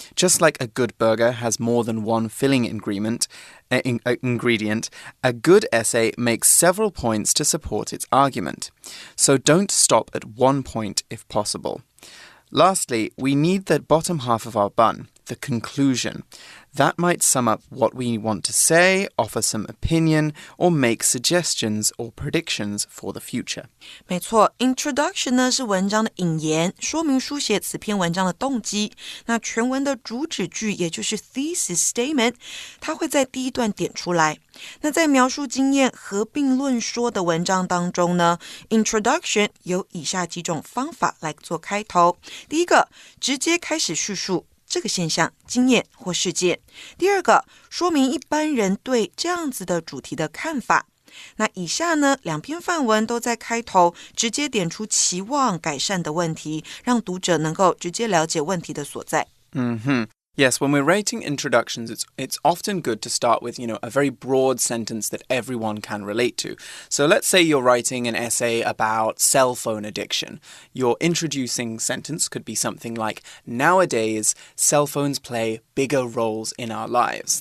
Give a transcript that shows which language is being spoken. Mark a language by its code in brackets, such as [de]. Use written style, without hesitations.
[en] Just like a good burger has more than one filling ingredient, a good essay makes several points to support its argument. So don't stop at one point if possible. Lastly, we need the bottom half of our bun, the conclusion. That might sum up what we want to say, offer some opinion, or make suggestions or predictions for the future. [zh] 没错 ，Introduction 呢是文章的引言，说明书写此篇文章的动机。那全文的主旨句，也就是 thesis statement， 它会在第一段点出来。那在描述经验、合并论说的文章当中呢 ，Introduction 有以下几种方法来做开头。第一个，直接开始叙述这个现象、经验或事件。第二个，说明一般人对这样子的主题的看法。那以下呢2篇范文都在开头直接点出期望改善的问题，让读者能够直接了解问题的所在。 [en] Yes, when we're writing introductions, it's often good to start with, a very broad sentence that everyone can relate to. So let's say you're writing an essay about cell phone addiction. Your introducing sentence could be something like, nowadays, cell phones play bigger roles in our lives.